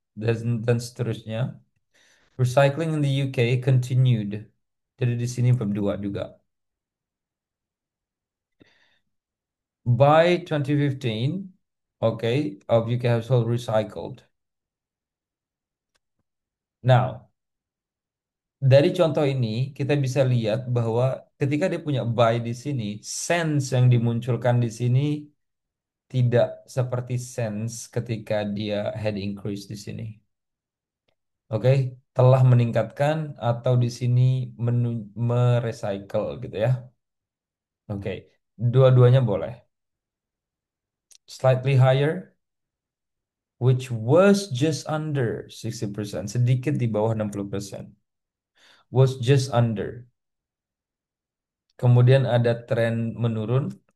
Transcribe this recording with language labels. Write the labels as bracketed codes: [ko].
[id] Dan seterusnya. [en] Recycling in the UK continued. [id] Jadi di sini verb 2 juga. [en] By 2015, okay, of UK household recycled. [id] Now, dari contoh ini kita bisa lihat bahwa ketika dia punya by di sini, sense yang dimunculkan di sini tidak seperti sense ketika dia had increase di sini. Oke, telah meningkatkan atau di sini merecycle gitu ya. Oke, dua-duanya boleh. [en] Slightly higher, which was just under 60%, [id] sedikit di bawah 60%. [en] Was just under. [id] Kemudian ada tren menurun.